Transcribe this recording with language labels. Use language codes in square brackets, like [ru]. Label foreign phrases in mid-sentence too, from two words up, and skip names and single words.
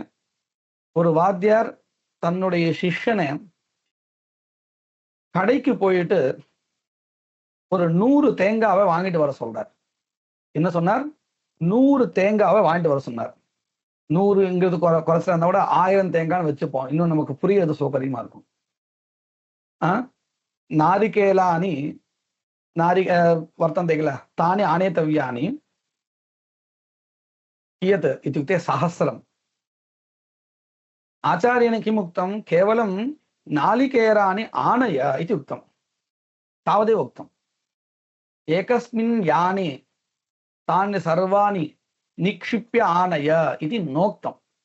[ta] ஒரு வாத்தியார் தன்னுடைய சிஷ்யனை கடைக்கு போயிட்டு ஒரு 100 தேங்காவை வாங்கிட்டு வர சொல்றார். என்ன சொன்னார்? 100 தேங்காவை வாங்கிட்டு வர சொன்னார். 100ங்கிறது குறைச்சா இருந்தா கூட 1000 தேங்காய்னு வச்சுப்போம், இன்னும் நமக்கு புரியுறது சௌகரியமா இருக்கும். [sa] नारिकेलानि वर्त्तन्ते किल तानि आनेतव्यानि कियत् इत्युक्ते 1000. आचार्येण किम् उक्तं? केवलं नालिकेराणि आनय इति उक्तं, तावदेव उक्तम्. एकस्मिन् याने तानि सर्वाणि निक्षिप्य आनय इति नोक्तम्.